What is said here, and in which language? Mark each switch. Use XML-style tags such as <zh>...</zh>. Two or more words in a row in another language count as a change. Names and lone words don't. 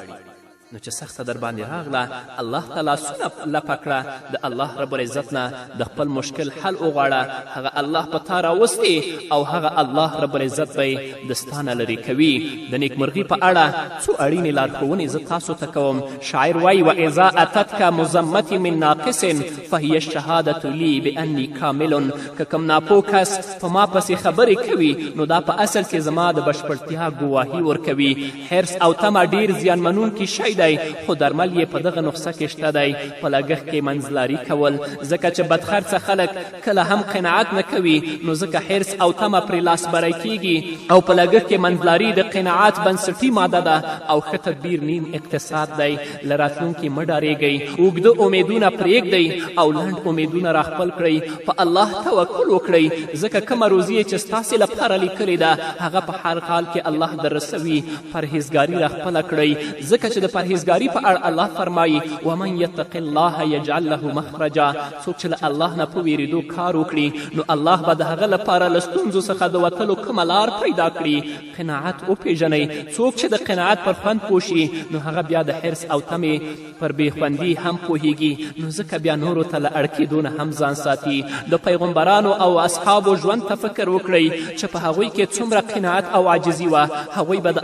<ps>نو چې سخته در باندې راغله الله ته لاسونه لپه کړه، د</ps> <ar>الله رب العزت</ar> <ps>نه د خپل مشکل حل وغواړه، هغه الله په تا راوستې او هغه</ps> <ar>الله رب العزت</ar> <ps>به یې د ستا نه لرې کوي. د نیکمرغي په اړه څو اړینې لارښوونې زه تاسو ته کوم. شاعر وایي</ps> <ar>واذا اتتک مزمتي من ناقص فهي الشهادة لي بأني کامل.</ar> <ps>که کوم ناپوه کس په ما پسې خبرې کوي نو دا په اصل کې زما د بشپړتیا ګواهي ورکوي. حرص او طمع ډېر زیانمنونکي شی دی خو درمل یې په دغه نسخه کې شته دی په لګښت کې منځلاري کول ځکه چې بدخرڅه خلک کله هم قناعت نه کوي نو ځکه حرص او تمه پرې لاس بری کیږي او په لګښت کې منځلاري د قناعت بنسټي ماده ده او ښه تدبیر نیم اقتصاد دی له راتلونکي مه ډارېږئ اوږده امیدونه پرېږدئ او لنډ امیدونه راخپل کړئ په الله توکل وکړئ ځکه کومه روزي چې ستاسې لپاره لیکلې ده هغه په هر حال کې الله در رسوي پرهیزګاري راخپله کړئ ځکه چې د پرهیزګاري په اړه الله فرمایي</ps> <ar>ومن یتق الله یجعل له مخرجا</ar> <ps>څوک چې له الله نه په ویرېدو کار وکړي نو الله به د هغه لپاره له ستونزو څخه د وتلو کومه لار پیدا کړي قناعت وپېژنئ څوک چې د قناعت پر خوند پوه شي نو هغه بیا د حرص او تمې پر بېخوندي هم پوهیږي نو ځکه بیا نورو ته له اړ کېدو نه هم ځان ساتي د پیغمبرانو او اصحابو ژوند ته فکر وکړئ چې په هغوی کې څومره قناعت او عاجزي وه هغوی به د</ps>